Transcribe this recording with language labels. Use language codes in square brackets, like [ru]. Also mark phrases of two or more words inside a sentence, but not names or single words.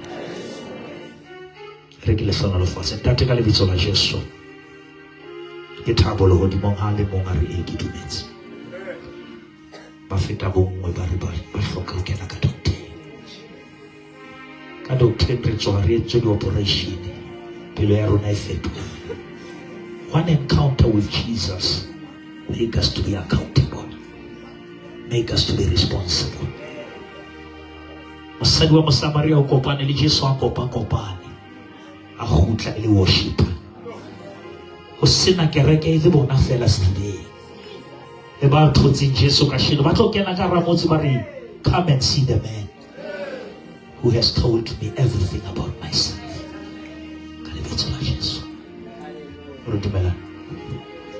[st] Re ke le sona le fatshe ntate ka lebitso la Jesu. Ke thabo le hodimong ha le mong a re e ke dumetse. Ba feta bongwe ba re ba hloka ho kena ka doctor. Ka doctor re tswa re etse di-operation. Pelo ya rona e fetoha. [en] One encounter with Jesus make us to be accountable. Make us to be responsible. [st] Mosadi wa Mosamaria o kopane le Jesu a kopane. A khutla le worship. Ho sena kereke e bona fela sedibeng. Le ba thotseng Jesu ka shino ba tlo kena ka ramotse ba re [en] come and see the man who has told me everything about myself. [st] Ka lebitso la Jesu. Re dumela.